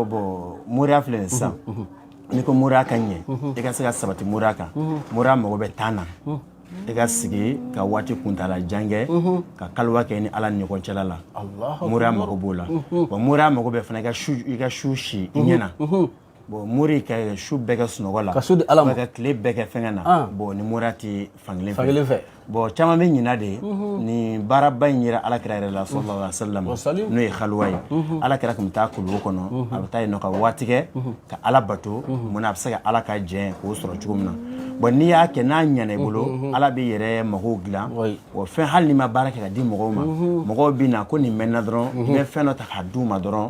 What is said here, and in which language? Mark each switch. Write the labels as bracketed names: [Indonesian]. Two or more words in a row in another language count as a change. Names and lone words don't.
[Bambara] bon moriya filɛ nin sisan ni ko moriya ka ɲɛ i ka se ka sabati moriya kan moriya mago bɛ temps na i ka sigi ka waati kuntala jan kɛ ka kaliwa kɛ ni ala ni ɲɔgɔn cɛla la moriya mago b'o la bon moriya mago bɛ fana i ka su si i ɲɛna bon mori ka su bɛɛ kɛ sunɔgɔ la ka su di ala ma ka tile bɛɛ kɛ fɛngɛ na bon ni moriya tɛ fankelen fɛ bon caman bɛ ɲina de ni baaraba in yɛrɛ alakira yɛrɛ la [Arabic] صلى الله عليه وسلم [Bambara] n'o ye kaliwa ye alakira tun bɛ taa kuluwo kɔnɔ a bɛ taa yen nɔ ka waati kɛ ka ala bato mun na a bɛ se ka ala ka jɛn k'o sɔrɔ cogo min na bon n'i y'a kɛ n'a ɲana i bolo ala bɛ yɛrɛ magow dilan wa fɛn hali ni ma baara kɛ ka di mɔgɔw ma mɔgɔw bɛ na ko nin mɛnna dɔrɔn i bɛ fɛn dɔ ta k'a d'u ma dɔrɔn